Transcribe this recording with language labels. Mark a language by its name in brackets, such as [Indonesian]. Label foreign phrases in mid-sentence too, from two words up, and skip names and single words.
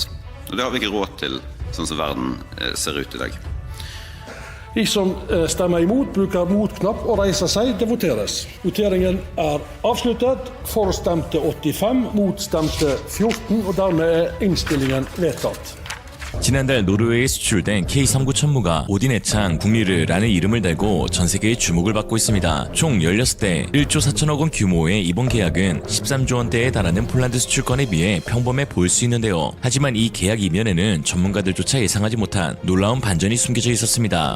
[Norwegian] Og det har vi ikke råd til, sånn som verden ser ut i dag. De som stemmer imot, bruker motknapp og reiser seg. Det voteres. Voteringen er avsluttet. For stemte 85, mot stemte 14, og dermed er innstillingen vedtatt. [Korean] 지난달 노르웨이에 수출된 K39 천무가 오딘해창 국리르라는 이름을 달고 전 세계의 주목을 받고 있습니다. 총 16대 1조 4천억 원 규모의 이번 계약은 13조 원대에 달하는 폴란드 수출권에 비해 평범해 보일 수 있는데요. 하지만 이 계약 이면에는 전문가들조차 예상하지 못한 놀라운 반전이 숨겨져 있었습니다.